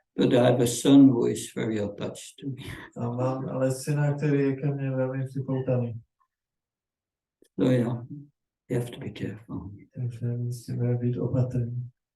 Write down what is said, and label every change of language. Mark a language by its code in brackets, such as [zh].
[en] But I have a son who is very attached to me. [cs] A mám ale syna, který je ke mně velmi připoutaný. [en] So yeah, you have to be careful. [cs] Takže musíme být opatrní.